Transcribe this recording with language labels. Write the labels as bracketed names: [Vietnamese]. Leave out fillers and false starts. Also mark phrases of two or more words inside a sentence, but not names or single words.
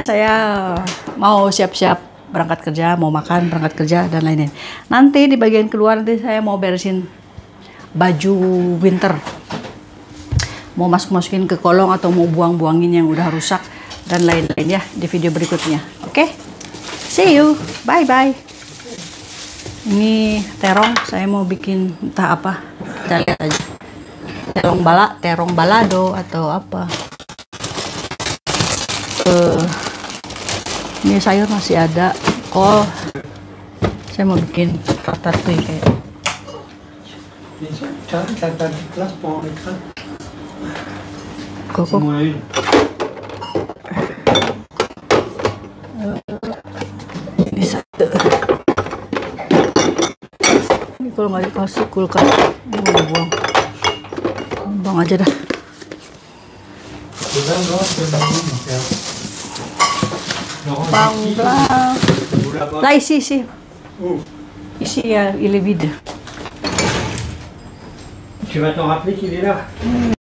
[Indonesian] Saya mau siap-siap berangkat kerja, mau makan, berangkat kerja dan lain-lain. Nanti di bagian kedua nanti saya mau beresin baju winter. Mau masukin ke kolong atau mau buang-buangin yang udah rusak dan lain-lain ya di video berikutnya. Oke? [English] See you. Bye-bye. [Indonesian] Ini terong, saya mau bikin entah apa. Kita lihat aja. Terong balado atau apa. Ini sayur masih ada. Oh, saya mau bikin ratatouille kayak. [French] T'as pas de place pour un écran? [Indonesian] Koko. Ini satu. Ini kalau nggak dikasih kulkas, ini mau buang. Buang aja dah. Bang blanc. [French] Là ici. Ici il est vide. Tu vas t'en rappeler qu'il est là?